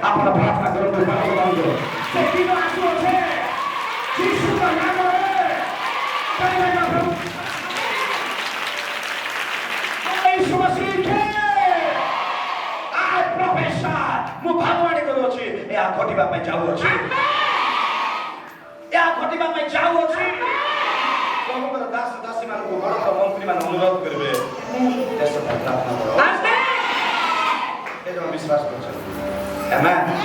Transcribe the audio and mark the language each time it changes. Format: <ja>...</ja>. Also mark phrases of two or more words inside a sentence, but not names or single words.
<or>ଆପଣ ପ୍ରାର୍ଥନା କରନ୍ତୁ କରନ୍ତୁ ସେ ଦିନ ଆସୁଅଛେ ଯୀଶୁଙ୍କ ନାମରେ ପ୍ରଭୁ यीशु मसीह के</or> <en>I prophesy</en> <or>ମୁଁ ଭାବବାଣୀ କରୁଅଛି ଏହା ଘଟିବା ପାଇଁ ଯାଉଅଛି ଏହା ଘଟିବା ପାଇଁ ଯାଉଅଛି ପ୍ରଭୁଙ୍କର ଦାସ ଦାସୀମାନଙ୍କୁ ବଡ଼ ବଡ଼ ମନ୍ତ୍ରୀମାନେ ଅନୁରୋଧ କରିବେ ଦେଶ ପାଇଁ ପ୍ରାର୍ଥନା କର ଏ ଯେଉଁ ବିଶ୍ୱାସ କରୁଛନ୍ତି ଆମେନ୍</or>